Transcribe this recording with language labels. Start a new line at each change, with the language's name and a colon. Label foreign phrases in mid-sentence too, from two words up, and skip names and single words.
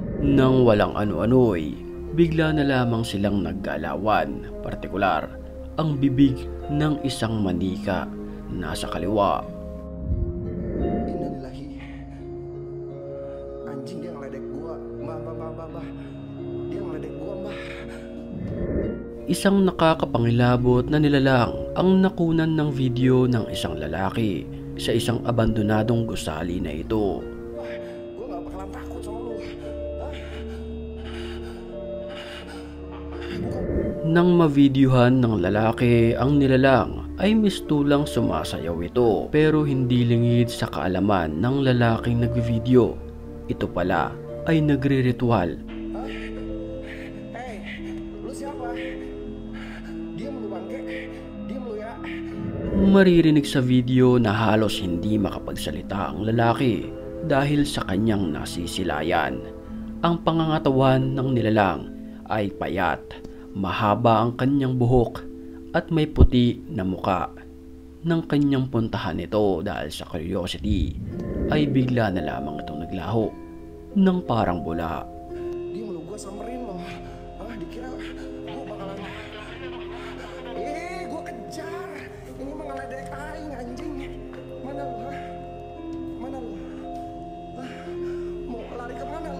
Filipino: Nang walang ano-ano'y, bigla na lamang silang naggalawan, partikular ang bibig ng isang manika nasa kaliwa.
Indonesian: Innalillahi. Anjing, dia ngeledek gua. Mbah. Dia ngeledek gua, mbah.
Filipino: Isang nakakapangilabot na nilalang ang nakunan ng video ng isang lalaki sa isang abandonadong gusali na ito.
Indonesian: Gua gak bakalan takut sama lu.
Filipino: Nang mavideohan ng lalaki ang nilalang ay mistulang sumasayaw ito, pero hindi lingid sa kaalaman ng lalaking nagvideo. Ito pala ay nagre-ritual.
Indonesian: Hey, lu siapa? Diam lu bangke. Diam lu ya.
Filipino: Maririnig sa video na halos hindi makapagsalita ang lalaki dahil sa kanyang nasisilayan. Ang pangangatawan ng nilalang ay payat, mahaba ang kanyang buhok at may puti na muka. Nang kanyang puntahan ito dahil sa curiosity, ay bigla na lamang itong naglaho ng parang bula.
Indonesian: Diam lu, gua samperin lo. Dikira gua bakalan. Gua kejar. Ini mah ngeledek aing, anjing. Mana lu? Mana lu? Mau lari kemana lu?